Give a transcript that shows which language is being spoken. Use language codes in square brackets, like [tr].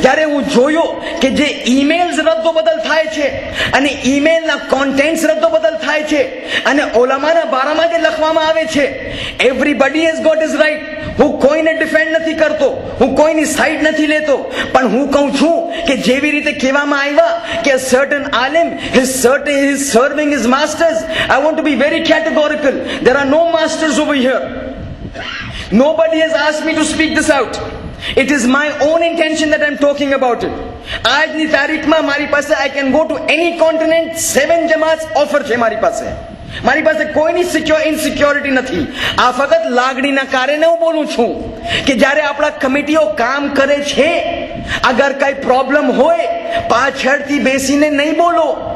[gu] જ્યારે હું જોયો કે જે ઈમેલ્સ રદ્દો બદલ થાય છે અને ઈમેલના કોન્ટેન્ટ્સ રદ્દો બદલ થાય છે અને ઓલામાના બારામાં જે લખવામાં આવે છે, [en] Everybody has got his right. [gu] હું કોઈને ડિફેન્ડ નથી કરતો, હું કોઈની સાઈડ નથી લેતો, પણ હું કહું છું કે જેવી રીતે કહેવામાં આવ્યા કે [en] certain alim is serving his masters, I want to be very categorical. There are no masters over here. Nobody has asked me to speak this out. It is my own intention that I am talking about it. [gu] આજની તારીખમાં મારી પાસે [en] I can go to any continent, [gu] 7 Jamaat offer છે મારી પાસે. મારી પાસે કોઈની ઇનસિક્યોરિટી નથી. આ ફક્ત લાગણીના કારણે હું બોલું છું કે જ્યારે આપણા કમિટીઓ કામ કરે છે, અગર કઈ પ્રોબ્લેમ હોય પાછળથી બેસીને નહીં બોલો.